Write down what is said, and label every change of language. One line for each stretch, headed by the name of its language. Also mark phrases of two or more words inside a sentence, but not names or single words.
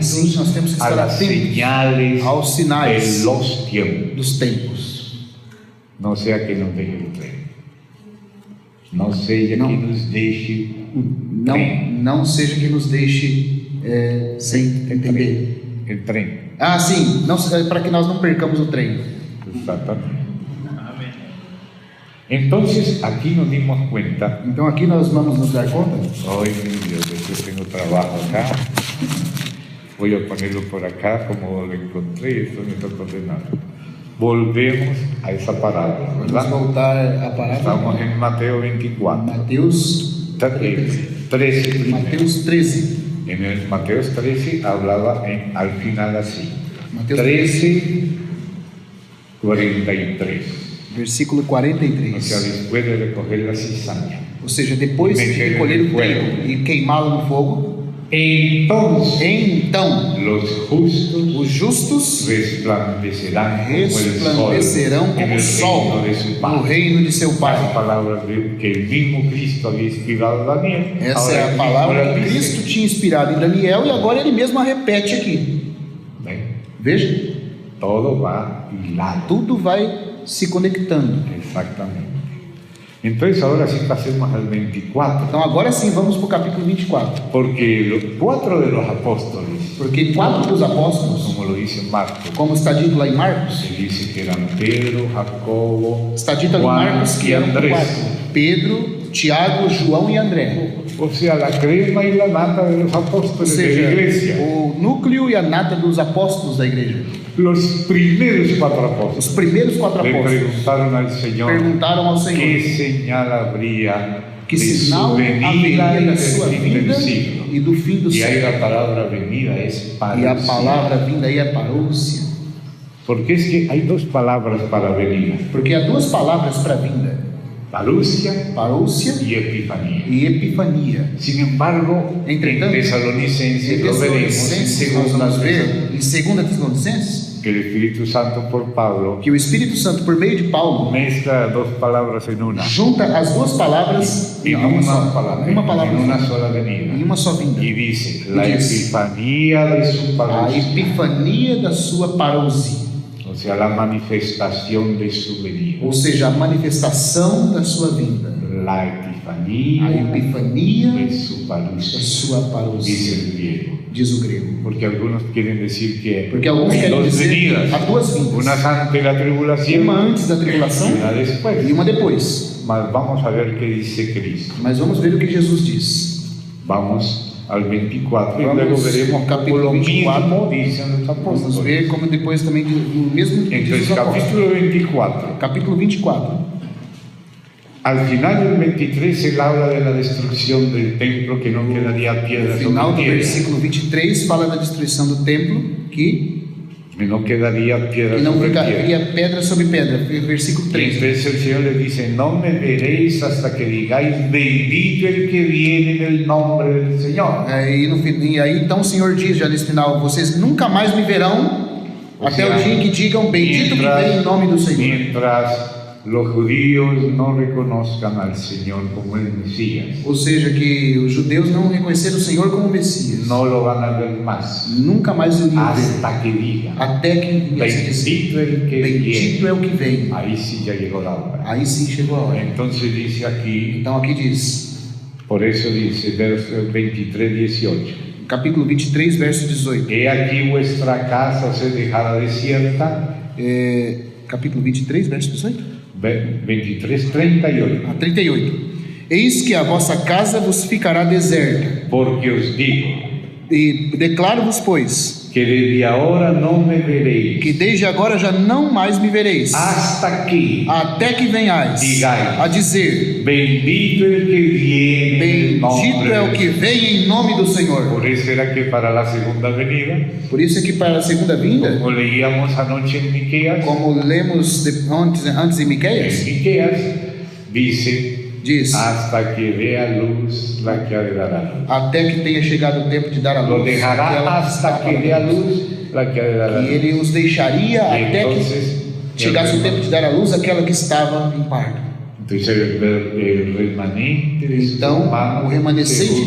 Portuguese: Assim nós temos que a estar
Spanish: las
Portuguese: atentos
Spanish: señales
Portuguese: aos sinais
Spanish: de los tiempos.
Portuguese: dos tempos.
Spanish: No sea que nos deje el tren. No sea
Portuguese: Não.
Spanish: que nos deje un tren.
Portuguese: Não seja que nos deixe sem entender.
Spanish: El tren.
Portuguese: Ah, sim, para que nós não percamos o trem.
Spanish: Exactamente. Entonces aquí nos dimos cuenta.
Portuguese: Então aqui nós vamos nos dar conta.
Spanish: Ay, mi Dios, yo tengo trabajo acá. Voy a ponerlo por acá como lo encontré. Esto me está ordenado. Volvemos a esa parábola,
Portuguese: Vamos
Spanish: ¿verdad?
Portuguese: voltar a parábola.
Spanish: Estamos en Mateo 24.
Portuguese: Mateus
Spanish: 13 primero.
Portuguese: Mateus 13.
Spanish: En el Mateo 13 hablaba al final así.
Portuguese: Mateus 13, 43.
Spanish: Versículo O sea, 43. después de recoger la cizaña.
Portuguese: Ou seja, depois de colher o trigo e queimá-lo no fogo,
Spanish: Entonces
Portuguese: então
Spanish: los justos
Portuguese: os justos
Spanish: resplandecerán
Portuguese: resplandecerão
Spanish: como
Portuguese: como
Spanish: el
Portuguese: o sol
Spanish: sol en el reino de su
Portuguese: no
Spanish: Padre.
Portuguese: reino de seu
Spanish: Las
Portuguese: Pai.
Spanish: palabras que el mismo Cristo había inspirado a Daniel.
Portuguese: Essa
Spanish: ahora
Portuguese: é
Spanish: él
Portuguese: a
Spanish: mismo
Portuguese: palavra
Spanish: la
Portuguese: que
Spanish: dice.
Portuguese: Cristo tinha inspirado em Daniel e agora ele mesmo a repete aqui.
Spanish: ¿Ven?
Portuguese: Veja,
Spanish: Todo va hilado.
Portuguese: tudo vai se conectando.
Spanish: Exactamente. Entonces ahora sí pasemos al 24.
Portuguese: Então agora sim vamos para o capítulo 24.
Spanish: Porque los 4 de los apóstoles,
Portuguese: Porque 4 dos apóstolos,
Spanish: como lo dice Marcos,
Portuguese: como está dito lá em Marcos,
Spanish: se dice que eran Pedro, Jacobo,
Portuguese: está dito ali em
Spanish: Juan
Portuguese: Marcos que
Spanish: y
Portuguese: eram
Spanish: Andrés.
Portuguese: 4: Pedro, Tiago, João e André.
Spanish: O sea, la crema y la nata de los
Portuguese: Ou
Spanish: apóstoles de la
Portuguese: seja,
Spanish: iglesia.
Portuguese: o núcleo e a nata dos apóstolos da igreja.
Spanish: Los primeros 4
Portuguese: Os
Spanish: apóstoles
Portuguese: primeiros 4
Spanish: le
Portuguese: apóstolos
Spanish: preguntaron al Señor
Portuguese: perguntaram ao
Spanish: qué
Portuguese: Senhor
Spanish: señal habría
Portuguese: que
Spanish: de
Portuguese: sinal
Spanish: su venida
Portuguese: haveria
Spanish: y
Portuguese: da
Spanish: del
Portuguese: sua
Spanish: fin
Portuguese: vinda
Spanish: del siglo.
Portuguese: e do fim do
Spanish: Y ahí
Portuguese: século.
Spanish: la palabra venida es
Portuguese: E a
Spanish: parousia.
Portuguese: palavra vinda aí é parousia.
Spanish: Porque es que hay 2 palabras para venida:
Portuguese: Porque há 2 palavras para vinda:
Spanish: parousia
Portuguese: parousia
Spanish: y epifanía.
Portuguese: e epifania.
Spanish: Sin embargo,
Portuguese: Entretanto,
Spanish: en Tesalonicenses
Portuguese: Em
Spanish: lo veremos en
Portuguese: Tessalonicenses, nós
Spanish: segunda
Portuguese: vamos ver, em 2 Tessalonicenses,
Spanish: que el Espíritu Santo por Pablo
Portuguese: que o Espírito Santo, por meio de Paulo,
Spanish: mezcla 2 palabras en una.
Portuguese: junta as 2 palavras
Spanish: En
Portuguese: não,
Spanish: una palabra,
Portuguese: uma palavra
Spanish: en una
Portuguese: só,
Spanish: sola venida.
Portuguese: em uma só vinda.
Spanish: Y dice, la
Portuguese: dice,
Spanish: epifanía de su
Portuguese: A
Spanish: parousia,
Portuguese: epifania da sua parousia,
Spanish: o sea, la manifestación de su venida.
Portuguese: ou seja, a manifestação da sua vinda.
Spanish: La
Portuguese: A
Spanish: epifanía
Portuguese: epifania
Spanish: de su
Portuguese: da
Spanish: parousia,
Portuguese: sua
Spanish: dice
Portuguese: parousia.
Spanish: el griego.
Portuguese: diz o grego.
Spanish: Porque algunos quieren decir que
Portuguese: Porque alguns
Spanish: hay
Portuguese: querem
Spanish: dos
Portuguese: dizer
Spanish: venidas,
Portuguese: que há duas vindas.
Spanish: una antes de la tribulación
Portuguese: Uma antes da tribulação
Spanish: y una después.
Portuguese: e uma depois.
Spanish: Mas vamos a ver qué dice Cristo.
Portuguese: Mas vamos ver o que Jesus diz.
Spanish: Vamos al 24 y
Portuguese: Vamos
Spanish: luego veremos
Portuguese: capítulo
Spanish: cómo lo
Portuguese: 24.
Spanish: mismo dicen los
Portuguese: Vamos
Spanish: apóstoles.
Portuguese: ver como depois também o mesmo diz
Spanish: Entonces,
Portuguese: os apóstolos.
Spanish: capítulo 24.
Portuguese: Capítulo 24.
Spanish: Al final del 23 él habla de la destrucción del templo, que no quedaría piedra
Portuguese: No final do
Spanish: sobre piedra.
Portuguese: versículo 23 fala da destruição do templo, que
Spanish: No quedaría piedra
Portuguese: não
Spanish: sobre piedra.
Portuguese: ficaria pedra sobre pedra.
Spanish: Versículo 3. Entonces el Señor les dice, no me veréis hasta que digáis, bendito el que viene en el nombre del Señor.
Portuguese: E aí então o Senhor diz já nesse final: vocês nunca mais me verão até o dia em que digam bendito que vem em nome do Senhor.
Spanish: Mientras los judíos no reconozcan al Señor como el Mesías,
Portuguese: Ou seja, que os judeus não reconheceram o Senhor como Messias.
Spanish: no lo van a ver más
Portuguese: Nunca mais o iriam ver.
Spanish: hasta que digan,
Portuguese: Até que viesse dizer,
Spanish: bendito el que
Portuguese: bendito
Spanish: viene.
Portuguese: é o que vem.
Spanish: Ahí sí ya llegó la hora.
Portuguese: Aí sim chegou a hora.
Spanish: Entonces dice aquí,
Portuguese: Então aqui diz,
Spanish: por eso dice, verso 23, 18.
Portuguese: capítulo 23, verso 18.
Spanish: He aquí vuestra casa se dejará desierta.
Portuguese: Capítulo 23, verso 18.
Spanish: 23, 38.
Portuguese: A 38. Eis que a vossa casa vos ficará deserta.
Spanish: Porque os digo
Portuguese: E declaro-vos, pois,
Spanish: que desde ahora no me veréis
Portuguese: que desde agora já não mais me vereis,
Spanish: hasta que
Portuguese: até que venhais
Spanish: Digais.
Portuguese: a dizer,
Spanish: bendito el que viene en el
Portuguese: bendito
Spanish: nombre
Portuguese: é o
Spanish: del
Portuguese: que vem em nome do Senhor.
Spanish: Por eso era que para la segunda venida,
Portuguese: Por isso é que para a segunda vinda,
Spanish: como leíamos anoche en Miqueas,
Portuguese: como lemos antes em Miqueias,
Spanish: dice,
Portuguese: diz,
Spanish: hasta que vea luz la que ha de dar a luz.
Portuguese: até que tenha chegado o tempo de dar a
Spanish: Lo
Portuguese: luz,
Spanish: dejará
Portuguese: aquela
Spanish: hasta que vea luz la que ha de dar a
Portuguese: e
Spanish: luz.
Portuguese: ele os deixaria até
Spanish: Entonces,
Portuguese: que chegasse o tempo de dar a luz aquela que estava em parto.
Spanish: Entonces el remanente de sus
Portuguese: Então, o
Spanish: hermanos
Portuguese: remanescente
Spanish: se